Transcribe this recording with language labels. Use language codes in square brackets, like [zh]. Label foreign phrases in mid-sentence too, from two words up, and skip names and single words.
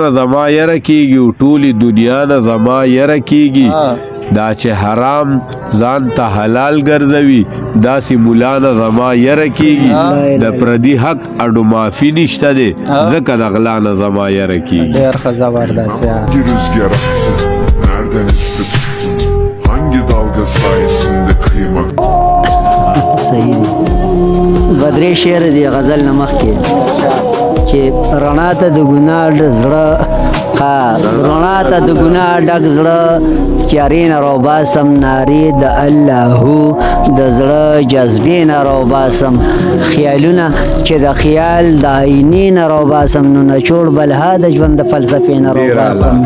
[ps] زما رکیږي ټولی دنیا نه زما رکیږي دا چې حرام ځان ته حلال ګرځوي داسې مولا نه زما رکیږي د پردي حق اډو معافي نشته دی ځکه د غلا نه زما رکیږي ډېر ښه زبردست ya [tr] Hangi rüzgar attı? Nereden esti tuttun? Hangi dalga sayesinde kıymak? [ps] صحیح دی بدرې شعر دی غزل نه مخکې چې رڼا ته د ګناه زړه رڼا ته د ګناه ډک زړه تیارې نه راوباسم نارې د الله د زړه جذبې نه راوباسم خیالونه چې د خیال د آینې نه راوباسم نو نچوړ بلها د ژوند د فلسفې نه راوباسم